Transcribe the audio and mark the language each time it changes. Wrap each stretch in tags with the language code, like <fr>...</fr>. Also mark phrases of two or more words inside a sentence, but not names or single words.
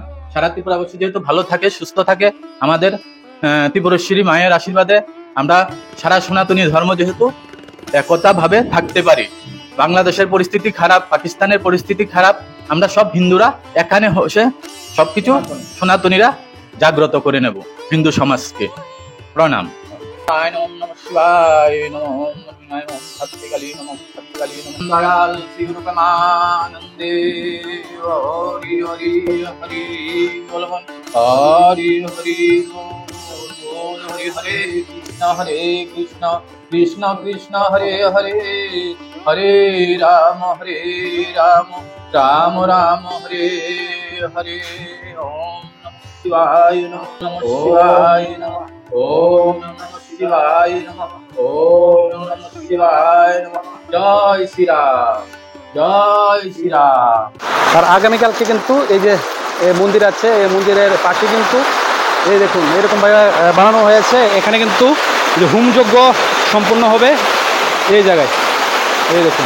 <bn>সারা ত্রিপুরাবাসী যেহেতু ভালো থাকে, সুস্থ থাকে, আমাদের ত্রিপুরেশ্বরী মায়ের আশীর্বাদে আমরা সারা সনাতনী ধর্ম যেহেতু একতা ভাবে থাকতে পারি। বাংলাদেশের পরিস্থিতি খারাপ, পাকিস্তানের পরিস্থিতি খারাপ, আমরা সব হিন্দুরা এখানে বসে সবকিছু সনাতনীরা জাগ্রত করে নেব হিন্দু সমাজকে।</bn> <sa>প্রণাম। ওম নমঃ শিবায়, নমঃ ওম নমঃ ওম সত্যকালী নমঃ সত্যকালী নমঃ।</sa> <bn>দয়াল শ্রী রূপমানন্দে হরি হরি হরি বল, হরি হরি বল,</bn> <sa>হরি হরে কৃষ্ণ কৃষ্ণ কৃষ্ণ হরে হরে, হরে রাম রাম রাম হরে হরে। ওম নমঃ শিবায়, নমঃ শিবায় নমঃ, ওম নমঃ শিবায় নমঃ, ওম নমঃ শিবায় নমঃ।</sa> <bn>জয় শ্রীরাম, জয় শ্রীরাম। আর আগামীকালকে কিন্তু এই যে মন্দির আছে, এই মন্দিরের পাশে কিন্তু এই দেখুন এরকম ভাবে বানানো হয়েছে। এখানে কিন্তু যে হোমযজ্ঞ সম্পূর্ণ হবে এই জায়গায়, এই দেখুন।</bn>